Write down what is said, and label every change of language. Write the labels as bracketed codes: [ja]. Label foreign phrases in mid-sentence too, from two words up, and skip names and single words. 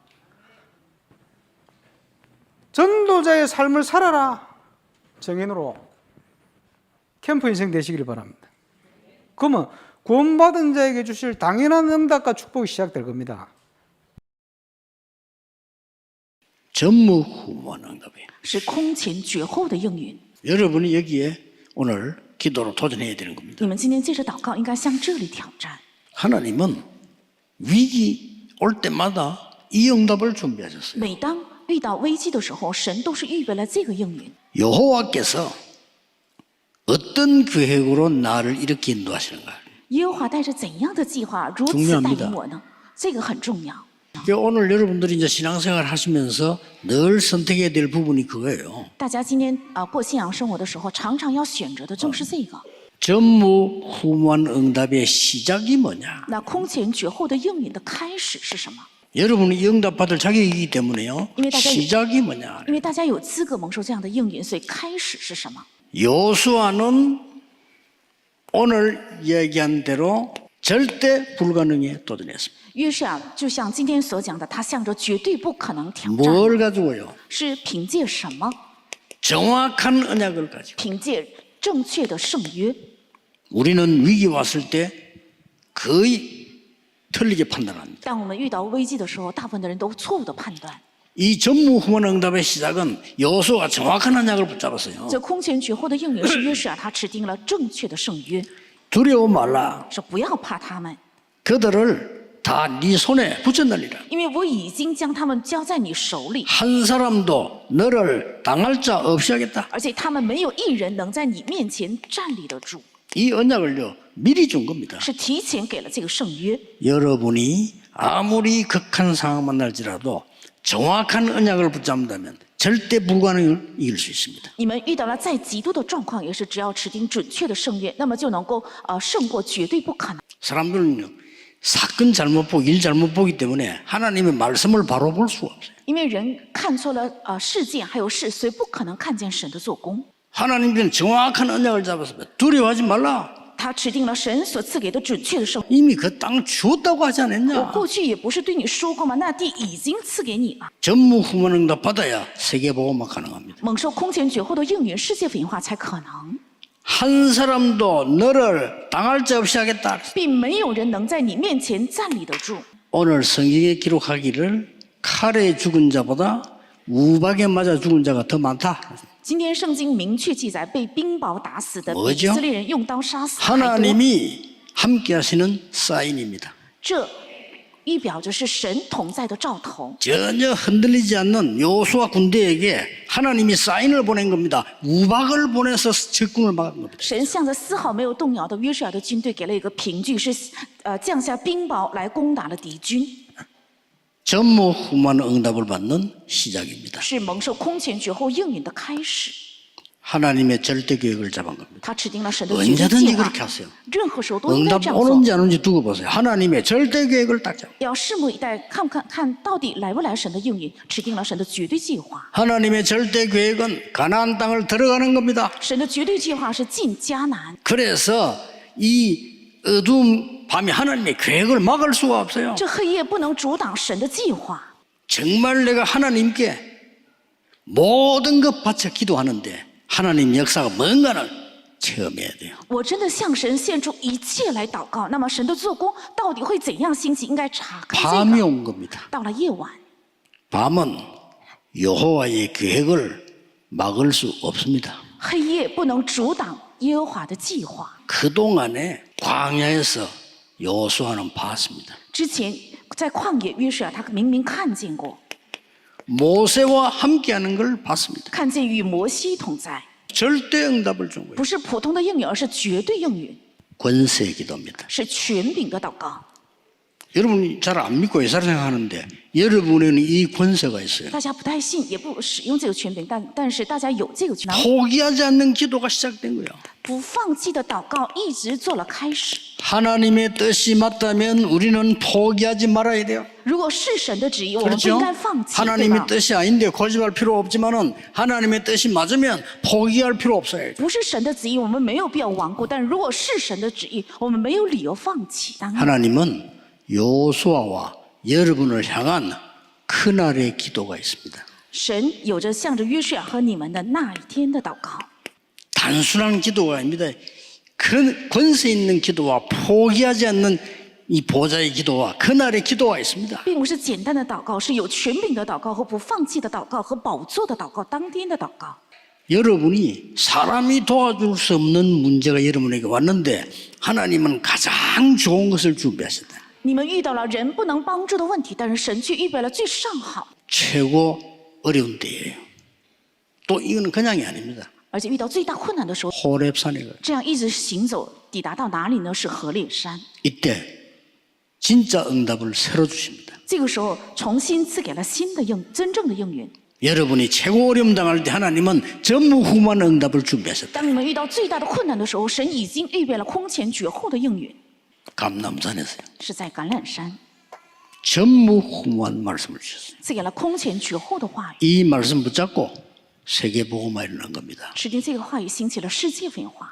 [ko] 전도자의 삶을 살아라. 정인으로 캠프 인생 되시기를 바랍니다. 그러면 구원받은 자에게 주실 당연한 응답과 축복이 시작될 겁니다. 전무후무한 응답이에요. [zh] 是空前绝后的应允。 [ko] 여러분이 여기에 오늘 기도로 도전해야 되는 겁니다. [zh] 你们今天借着祷告，应该向这里挑战。 [ko] 하나님은 위기 올 때마다 이 응답을 준비하셨어요. [zh] 每当遇到危机的时候，神都是预备了这个应允。 [ko] 여호와께서 어떤 계획으로 나를 이렇게 인도하시는가? [zh] 耶和华带着怎样的计划如此带领我呢？这个很重要。 [ko] 오늘 여러분들이 이제 신앙생활 하시면서 늘 선택해야 될 부분이 그거예요. [zh] 大家今天过信仰生活的时候，常常要选择的正是这个。 [ko] 전무후무한 응답의 시작이 뭐냐? [zh] 那空前绝后的应允的开始是什么？ [ko] 여러분이 이 응답 받을 자격이기 때문에요. 이미 다 시작이 뭐냐? [zh] 因为大家有资格蒙受这样的应允，所以开始是什么？ [ko] 요수아는 오늘 얘기한 대로 절대 불가능에 도전했습니다. [zh] 约书亚就像今天所讲的，他向着绝对不可能挑战， [ko] 뭘 가지고요? [zh] 是凭借什么？ [ko] 정확한 언약을 가지고. [zh] 凭借正确的圣约。 [ko] 우리는 위기 왔을 때 거의 틀리게 판단합니다. [zh] 当我们遇到危机的时候，大部分的人都错误的判断。 [ko] 이 전무후무한 응답의 시작은 여호수아가 정확한 언약을 붙잡았어요. [zh] 这空前绝后的应允是约书亚他持定了正确的圣约， [ko] 두려워 말라. [zh] 说不要怕他们， [ko] 그들을 다 네 손에 붙였느니라. [zh] 因为我已经将他们交在你手里， [ko] 한 사람도 너를 당할 자 없이 하겠다. [zh] 而且他们没有一人能在你面前站立得住， [ko] 이 언약을요 미리 준 겁니다. [zh] 是提前给了这个圣约。 [ko] 여러분이 아무리 극한 상황 만날지라도 정확한 언약을 붙잡는다면 절대 불가능을 이길 수 있습니다. [zh] 你们遇到了再极度的状况，也是只要持定准确的圣约，那么就能够胜过绝对不可能。 [ko] 사람들은요 사건 잘못 보고 일 잘못 보기 때문에 하나님의 말씀을 바로 볼 수가 없어요. [zh] 因为人看错了事件还有事，所以不可能看见神的做工。 [ko] 하나님은 정확한 언약을 잡았습니다. 두려워하지 말라. [zh] 他持定了神所赐给的准确的圣约。 [ko] 이미 그 땅 주었다고 하지 [zh] 我 [ko] 않았냐? [zh] 过去也不是对你说过吗？那地已经赐给你了。 [ko] 전무후무한 응답 받아야 세계복음화 가능합니다. [zh] 蒙受空前绝后的应允，世界福音化才可能， [ko] 한 사람도 너를 당할 자 없이 하겠다. [zh] 并没有人能在你面前站立得住。 [ko] 오늘 성경에 기록하기를 칼에 죽은 자보다 우박에 맞아 죽은 자가 더 많다. [zh] 今天圣经明确记载，被冰雹打死的比 [ko] 뭐죠 [zh] 以色列人用刀杀死还多。 [ko] 하나님이 함께 하시는 사인입니다. [zh] 这预表着是神同在的兆头。 [ko] 전혀 흔들리지 않는 요수아 군대에게 하나님이 사인을 보낸 겁니다. 우박을 보내서 적군을 막은 겁니다. [zh] 神向着丝毫没有动摇的约书亚的军队给了一个凭据，是降下冰雹来攻打了敌军， [ko] 전무후무한 응답을 받는 시작입니다. [zh] 是蒙受空前绝后应允的开始。 [ko] 하나님의 절대 계획을 잡은 겁니다. [zh] 他指定了神的绝对 [ko] 언제든지 [zh] 计划 [ko] 그렇게 ， 하세요. [zh] 任何时候都应该 [ko] 응답 [zh] 这样做。 [ko] 오는지 안 오는지 두고 보세요. 하나님의 절대 계획을 딱 잡아. [zh] 要拭目以待，看到底来不来神的应允，指定了神的绝对计划。 [ko] 하나님의 절대 계획은 가나안 땅을 들어가는 겁니다. [zh] 神的绝对计划是进迦南， [ko] 그래서 이 어두운 밤이 하나님의 계획을 막을 수가 없어요. [zh] 这黑夜不能阻挡神的计划。 [ko] 정말 내가 하나님께 모든 것 바쳐 기도하는데 하나님 역사가 뭔가를 체험해야 돼요. [zh] 我真的向神献出一切来祷告，那么神的做工到底会怎样兴起？应该查看这 [ko] 밤이 [zh] 个。 [ko] 온 겁니다. [zh] 到了夜晚， [ko] 밤은 여호와의 계획을 막을 수 없습니다. [zh] 黑夜不能阻挡耶和华的计划。 [ko] 그동안에 광야에서 여호수아는 봤습니다. [zh] 之前在旷野约书亚，他明明看见过， [ko] 모세와 함께하는 걸 봤습니다. [zh] 看见与摩西同在， [ko] 절대 응답을 준 거예요. [zh] 不是普通的应允，而是绝对应允， [ko] 권세 기도입니다. [zh] 是权柄的祷告。 [ko] 여러분이 잘 안 믿고 예사를 생각하는데 여러분에는 이 권세가 있어요. [zh] 大家不太信，也不使用这个权柄，但是大家有这个权柄， [ko] 포기하지 않는 기도가 시작된 거예요. [zh] 不放弃的祷告一直做了开始。 [ko] 하나님의 뜻이 맞다면 우리는 포기하지 말아야 돼요. [zh] 如果是神的旨意，我们不 [ko] 그렇죠? [zh] 应该放弃，对 [ko] 하나님의 [zh] 吧？ [ko] 뜻이 아닌데 고집할 필요 없지만은 하나님의 뜻이 맞으면 포기할 필요 없어요. [zh] 不是神的旨意，我们没有必要顽固；但如果是神的旨意，我们没有理由放弃。当然， [ko] 하나님은 여호수아와 여러분을 향한 그날의 기도가 있습니다. [zh] 神有着向着约书亚和你们的那一天的祷告， [ko] 단순한 기도가 아닙니다. 그 권세 있는 기도와 포기하지 않는 이 보좌의 기도와 그날의 기도가 있습니다. [zh] 并不是简单的祷告，是有权柄的祷告和不放弃的祷告和宝座的祷告，当天的祷告。 [ko] 여러분이 사람이 도와줄 수 없는 문제가 여러분에게 왔는데 하나님은 가장 좋은 것을 준비하셨다. [zh] 你们遇到了人不能帮助的问题，但是神却预备了最上好， [ko] 최고 어려운 때예요. 또 이거는 그냥이 아닙니다. [zh] 而且遇到最大困难的时候， [ko] 호렙산에 가요. [zh] 这样一直行走，抵达到哪里呢？是何烈山。 [ko] 이때 진짜 응답을 새로 주십니다. [zh] 这个时候重新赐给了新的真正的应允。 [ko] 여러분이 최고 어려움 당할 때 하나님은 전무후무한 응답을 준비하셨다. [zh] 当你们遇到最大的困难的时候，神已经预备了空前绝后的应允， [ko] 감남산에서요. [zh] 是在橄榄山 [ko] 전무후무한 말씀을 주셨어요. [zh] 赐给了空前绝后的话语。 [ko] 이 말씀 붙잡고 세계복음화 일어난 겁니다. [zh] 指定这个话语兴起了世界文化。